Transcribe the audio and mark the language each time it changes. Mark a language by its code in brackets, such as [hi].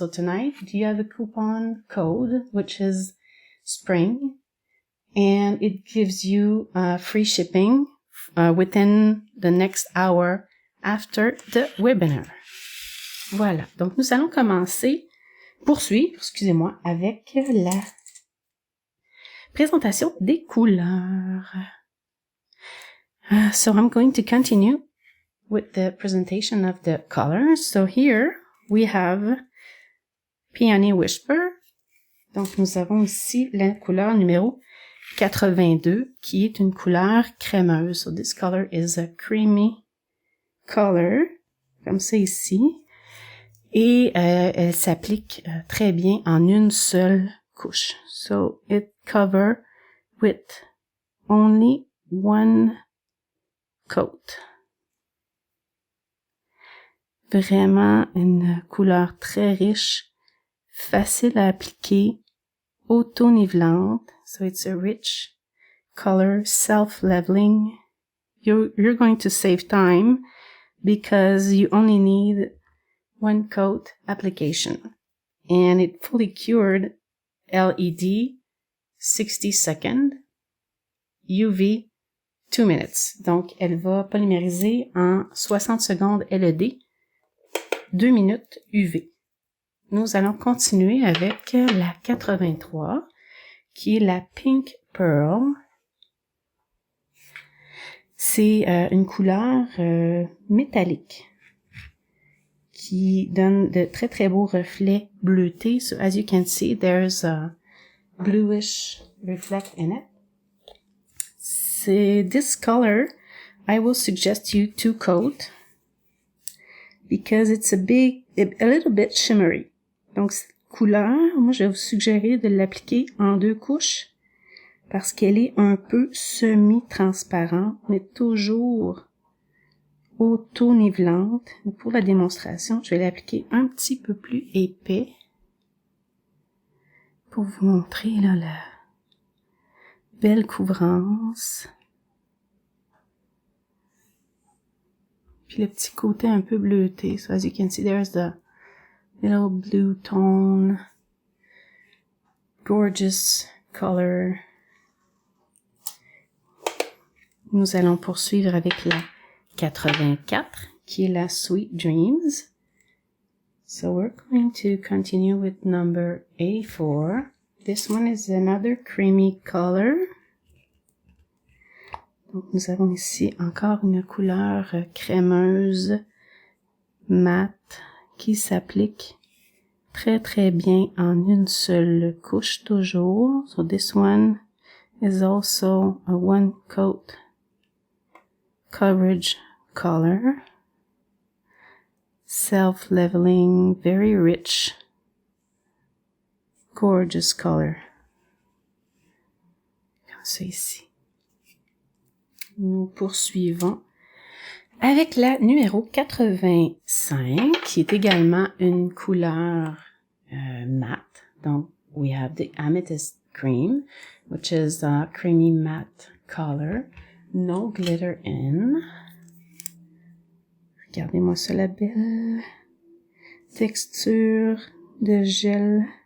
[en] So tonight, do you have a coupon code, which is Spring, and it gives you free shipping within the next hour after the webinar. [fr] Voilà, donc nous allons poursuivre, avec la présentation des couleurs. [en] So I'm going to continue with the presentation of the colors. So here we have Peony Whisper. [fr] Donc nous avons ici la couleur numéro 82 qui est une couleur crémeuse. [en] So this color is a creamy color, [fr] comme ça ici. Et elle s'applique très bien en une seule couche. [en] So it covers with only one coat. [fr] Vraiment une couleur très riche, facile à appliquer, auto-nivelante. [en] So it's a rich color self-leveling. You're going to save time because you only need one coat application. And it fully cured LED 60 seconds, UV 2 minutes. [fr] Donc, elle va polymériser en 60 secondes LED, 2 minutes UV. Nous allons continuer avec la 83, qui est la Pink Pearl. C'est une couleur métallique qui donne de très très beaux reflets bleutés. [en] So as you can see, there's a bluish reflect in it. This color, I will suggest you to coat because it's a little bit shimmery. [fr] Donc cette couleur, moi je vais vous suggérer de l'appliquer en 2 couches parce qu'elle est un peu semi-transparente, mais toujours auto-nivelante. Pour la démonstration, je vais l'appliquer un petit peu plus épais pour vous montrer là la belle couvrance. Puis le petit côté un peu bleuté. [en] So as you can see, there's the little blue tone. Gorgeous color. [fr] Nous allons poursuivre avec la 84, qui est la Sweet Dreams. [en] So we're going to continue with number 84. This one is another creamy color. [fr] Donc nous avons ici encore une couleur crémeuse, mate, qui s'applique très très bien en une seule couche toujours. [en] So this one is also a one coat coverage color. Self-leveling, very rich, gorgeous color. [fr] Comme ça ici. Nous poursuivons avec la numéro 85, qui est également une couleur matte. [en] Donc, we have the Amethyst Cream, which is a creamy matte color. No glitter in. [fr] Regardez-moi ça, la belle texture de gel.